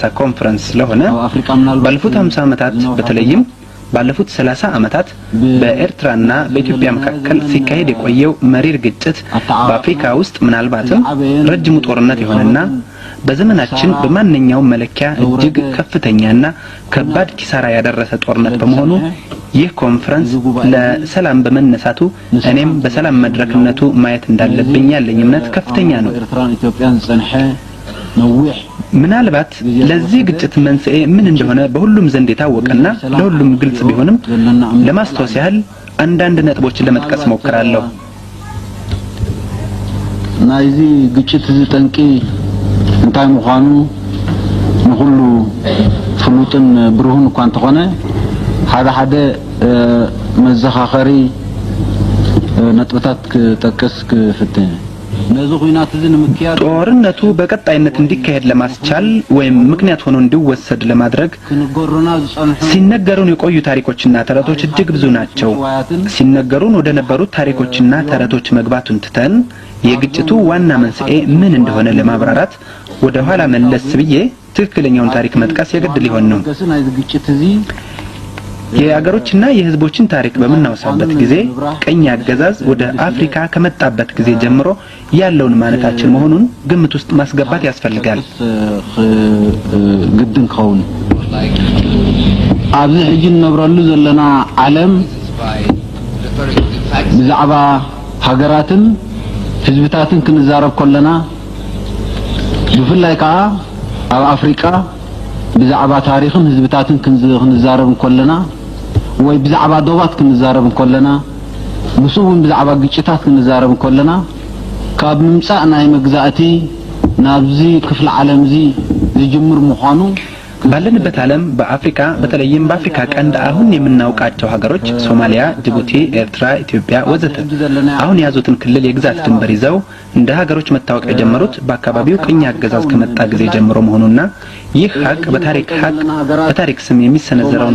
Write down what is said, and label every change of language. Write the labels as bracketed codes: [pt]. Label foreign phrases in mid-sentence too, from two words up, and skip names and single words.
[am] ኮንፈረንስ ስለሆነ ባለፉት 50 ዓመታት በተለይም ባለፉት 30 ዓመታት በኤርትራና በኢትዮጵያ መካከል ሲካሄድ የቆየው መሪር ግጭት በአፍሪካ ውስጥ ምናልባትም ረጅሙ ጦርነት የሆነና በዘመናችን በማንኛውም መለኪያ እጅግ ከፍተኛና ከባድ ኪሳራ ያደረሰ ጦርነት በመሆኑ ይህ ኮንፈረንስ ለሰላም በመነሳቱ እኔም በሰላም መድረክነቱ ማየት እንዳለብኝ ያለኝ እምነት ከፍተኛ ነው። ምናልባት ለዚህ ግጭት መንስኤ ምን እንደሆነ በሁሉም ዘንድ የታወቀና ለሁሉም ግልጽ ቢሆንም ለማስተዋወስ ያህል አንዳንድ ነጥቦችን ለመጥቀስ ሞክራለሁ። [ti] ናይዚ ግጭት ዝጠንቂ እንታይ ምዃኑ ንኹሉ ፍሉጥን ብሩህን እኳ እንተኾነ ሓደ መዘኻኸሪ ነጥብታት ክጠቅስ ክፍትህ [am] ጦርነቱ በቀጣይነት እንዲካሄድ ለማስቻል ወይም ምክንያት ሆኖ እንዲወሰድ ለማድረግ ሲነገሩን የቆዩ ታሪኮችና ተረቶች እጅግ ብዙ ናቸው። ሲነገሩን ወደ ነበሩት ታሪኮችና ተረቶች መግባቱን ትተን የግጭቱ ዋና መንስኤ ምን እንደሆነ ለማብራራት ወደ ኋላ መለስ ብዬ ትክክለኛውን ታሪክ መጥቀስ የግድ ሊሆን ነው። የአገሮችና የህዝቦችን ታሪክ በመናወሳበት ጊዜ ቀኝ አገዛዝ ወደ አፍሪካ ከመጣበት ጊዜ ጀምሮ ያለውን ማለታችን መሆኑን ግምት ውስጥ ማስገባት ያስፈልጋል። [ti] ግድን ከውን ኣብዚ ሕጂ ነብረሉ ዘለና ዓለም ብዛዕባ ሃገራትን ህዝብታትን ክንዛረብ ከለና ብፍላይ ከዓ ኣብ አፍሪካ ብዛዕባ ታሪኽን ህዝብታትን ክንዛረብ ከለና ወይ ብዛዕባ ዶባት ክንዛረብ ከለና ንሱውን ብዛዕባ ግጭታት ክንዛረብ ከለና ካብ ምምጻእ ናይ መግዛእቲ ናብዚ ክፍለ ዓለም ዚ ዝጅምር መሆኑ [am] ባለንበት ዓለም በአፍሪካ በተለይም በአፍሪካ ቀንድ አሁን የምናውቃቸው ሀገሮች ሶማሊያ፣ ጅቡቲ፣ ኤርትራ፣ ኢትዮጵያ ወዘተ አሁን ያዙትን ክልል የግዛት ድንበር ይዘው እንደ ሀገሮች መታወቅ የጀመሩት በአካባቢው ቅኝ አገዛዝ ከመጣ ጊዜ ጀምሮ መሆኑና ይህ ሀቅ በታሪክ ስም የሚሰነዘረውን